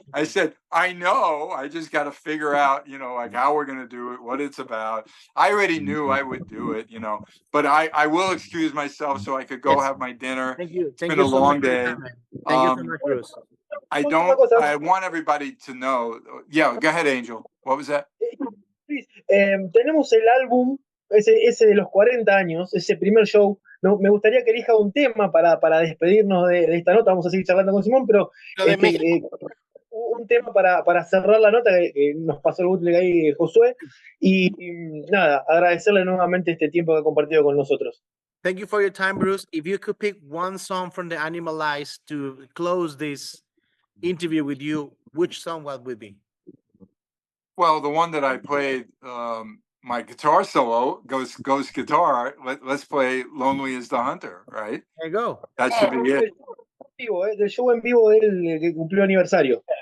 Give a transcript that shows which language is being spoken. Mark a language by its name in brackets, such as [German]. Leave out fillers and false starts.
[English] I said, I know, I just got to figure out, like how we're going to do it, what it's about. I already knew I would do it, but I will excuse myself so I could go have my dinner. Thank you. It's been a long day. Thank you so much, Bruce. I want everybody to know. Yeah, go ahead, Angel. What was that? [Spanish] Tenemos el álbum, ese de los 40 años, ese primer show. No, me gustaría que elija un tema para despedirnos de esta nota. Vamos a seguir charlando con Simón, pero un tema para cerrar la nota que nos pasó el bootleg ahí, Josué. Y nada, agradecerle nuevamente este tiempo que ha compartido con nosotros. [English] Thank you for your time, Bruce. If you could pick one song from the Animalize to close this interview with you, which song would it be? Well, the one that I played, my guitar solo, Ghost Guitar. Let's play Lonely as the Hunter, right? There you go. That should be it. [Spanish] Del show en vivo del que cumplió aniversario.